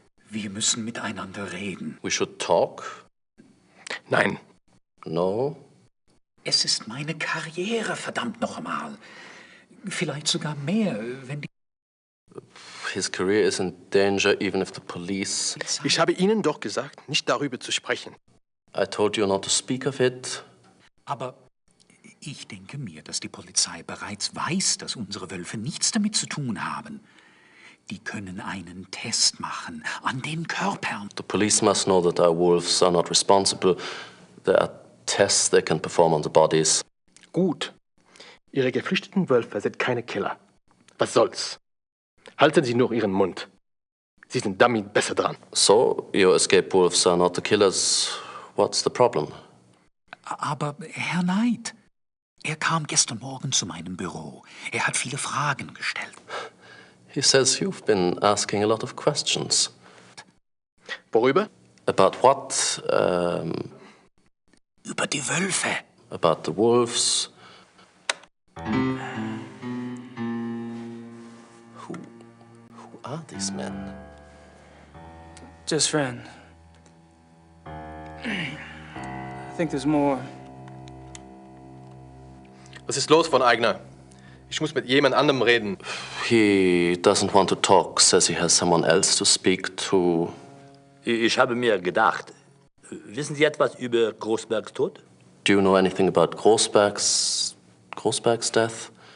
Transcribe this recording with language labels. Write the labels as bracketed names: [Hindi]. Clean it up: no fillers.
[German] Wir müssen miteinander reden. [English] We should talk? [German] Nein. [English] No? [German] Es ist meine Karriere, verdammt noch einmal. Vielleicht sogar mehr, wenn die... [English] His career is in danger even if the police... [German] Ich habe Ihnen doch gesagt, nicht darüber zu sprechen. [English] I told you not to speak of it. [German] Aber ich denke mir, dass die Polizei bereits weiß, dass unsere Wölfe nichts damit zu tun haben. Die können einen Test machen an den Körpern. [English] The police must know that our wolves are not responsible. There are tests they can perform on the bodies. [German] Gut. Ihre geflüchteten Wölfe sind keine Killer. Was soll's? Halten Sie nur Ihren Mund. Sie sind damit besser dran. [English] So, your escaped wolves are not the killers. What's the problem? [German] Aber Herr Knight, er kam gestern Morgen zu meinem Büro. Er hat viele Fragen gestellt. [English] He says you've been asking a lot of questions. [German] Worüber? [English] About what? [German] Über die Wölfe. [English] About the wolves. Who are these men? Just friends. I think there's more. [German] Was ist los, von Aigner? Ich muss mit jemand anderem reden. [English] He doesn't want to talk, says he has someone else to speak to. [German] Ich habe mir gedacht, wissen Sie etwas über Großbergs Tod? [English] Do you know anything about Großberg's death?